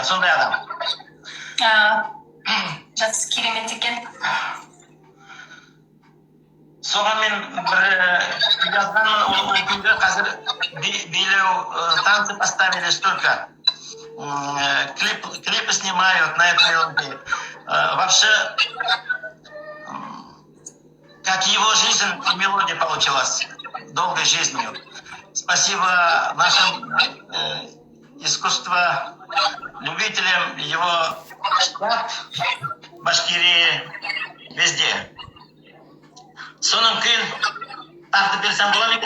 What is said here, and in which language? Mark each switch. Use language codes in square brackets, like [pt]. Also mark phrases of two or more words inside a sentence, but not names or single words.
[kk] Сондай адам. Жақсы, керемет екен. Соған мен бір жазғанмын, ол күнде қазір билеу [ru] танцы поставили столько. Клипы снимают на этой мелодии. Вообще, как его жизнь и мелодия получилась, долгой жизнью. Спасибо нашим искусстволюбителям, его штат, Башкирии, везде. [kk] Соның кейін тартып берсем бола ма екен?